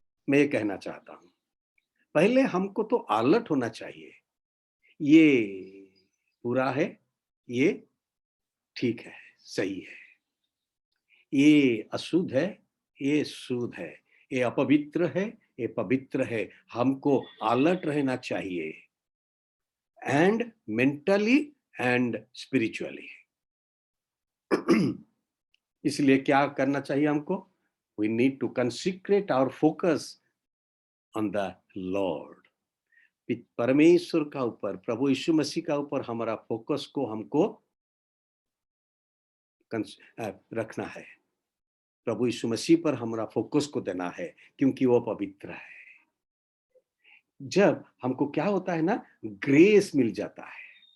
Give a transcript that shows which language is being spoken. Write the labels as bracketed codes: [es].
[hi] मैं ये कहना चाहता हूं, पहले हमको तो अलर्ट होना चाहिए, ये बुरा है, ये ठीक है, सही है, ये अशुद्ध है, ये शुद्ध है, ये अपवित्र है, ये पवित्र है। हमको अलर्ट रहना चाहिए, [en] And mentally and spiritually. [hi] इसलिए क्या करना चाहिए हमको? [en] We need to consecrate our focus on the Lord. [hi] परमेश्वर का ऊपर, प्रभु यीशु मसीह का ऊपर हमारा फोकस को हमको रखना है। प्रभु यीशु मसीह पर हमारा फोकस को देना है, क्योंकि वो पवित्र है। जब हमको क्या होता है ना, ग्रेस मिल जाता है।